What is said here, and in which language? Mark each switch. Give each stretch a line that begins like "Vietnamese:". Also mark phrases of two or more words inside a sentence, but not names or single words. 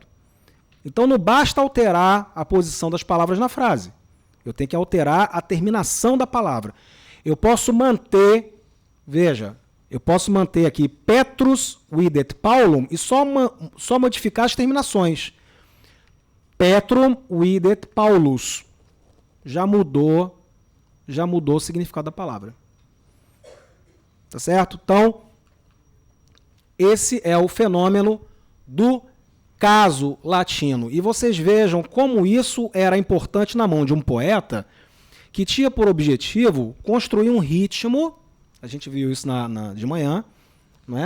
Portuguese: Então não basta alterar a posição das palavras na frase. Eu tenho que alterar a terminação da palavra. Eu posso manter, veja, eu posso manter aqui
Latin: Petrus videt Paulum
Portuguese: e só modificar as terminações.
Latin: Petrum videt Paulus.
Portuguese: Já mudou o significado da palavra. Tá certo? Então, esse é o fenômeno do caso latino. E vocês vejam como isso era importante na mão de um poeta que tinha por objetivo construir um ritmo, a gente viu isso de manhã, né?